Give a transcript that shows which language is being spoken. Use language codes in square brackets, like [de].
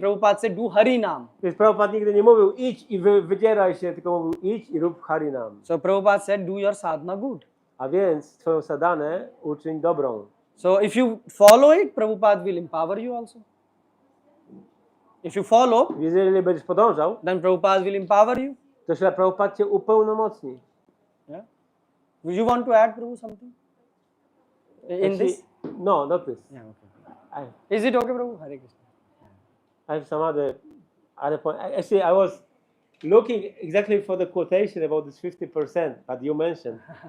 [en] Prabhupada said, do Harinam. [pl] Więc Prabhupada nigdy nie mówił, idź i wydzieraj się, tylko mówił, idź i rób Harinam. [en] So Prabhupada said, do your sadhana good. [pl] A więc twoją sadanę uczyń dobrą. [en] So if you follow it, Prabhupada will empower you also. If you follow, [pl] Więc jeżeli będziesz podążał, [en] then Prabhupada will empower you. [pl] to śla Prabhupada cię upełnomocni. [en] Yeah. Would you want to add, Prabhu, something? In this? No, not this. Yeah, okay. Is it okay, Prabhu? Hare Krishna. I have some other point. Actually, I was looking exactly for the quotation about this 50% that you mentioned.